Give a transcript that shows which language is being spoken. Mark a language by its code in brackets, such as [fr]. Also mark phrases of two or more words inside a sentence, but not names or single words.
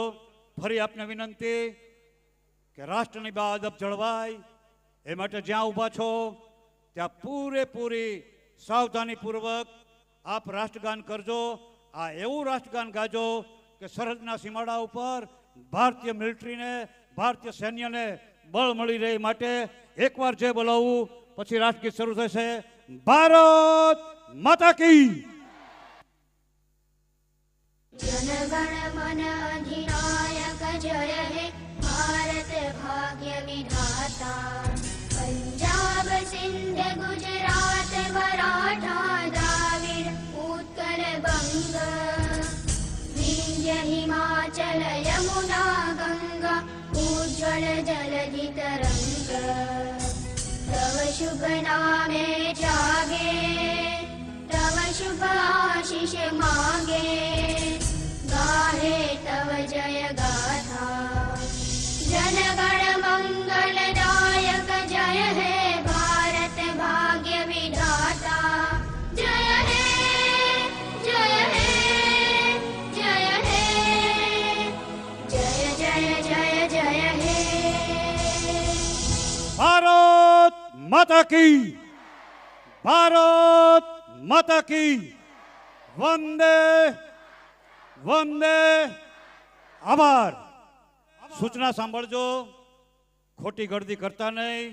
[gu] ફરી આપને વિનંતી કે રાષ્ટ્રની અદબ જળવાય એ માટે જ્યાં ઊભા છો ત્યાં પૂરેપૂરી સાવધાનીપૂર્વક આપ રાષ્ટ્રગાન કરજો. આ એવું રાષ્ટ્રગાન ગાજો કે સરહદના સીમાડા ઉપર ભારતીય મિલિટરીને, ભારતીય સૈન્યને બળ મળી રહે. માટે એકવાર જે બોલાવું પછી રાષ્ટ્રગીત શરૂ થશે. [hi] भारत माता की. [bn] জনগণ মন অধিনায়ক জয় হে ভারত ভাগ্য বিধাতা. পাঞ্জাব সিন্ধ গুজরাট মরাঠা দ্রাবিড় উৎকল বঙ্গ বিন্ধ্য হিমাচল যমুনা গঙ্গা উজ্জ্বল জলধি তরঙ্গ. তব শুভ নামে জাগে, তব শুভ আশিস মাগে. গাহে তব জয় গাথা. জনগণ মঙ্গলদায়ক জয় হে ভারত ভাগ্য বিধাতা. জয় হে জয় হে জয় হে জয় জয় জয় জয় হে. [hi] भारत माता की. भारत माता की. વંદે વંદે. [gu] આભાર. સૂચના સાંભળજો, ખોટી ગળદી કરતા નહીં.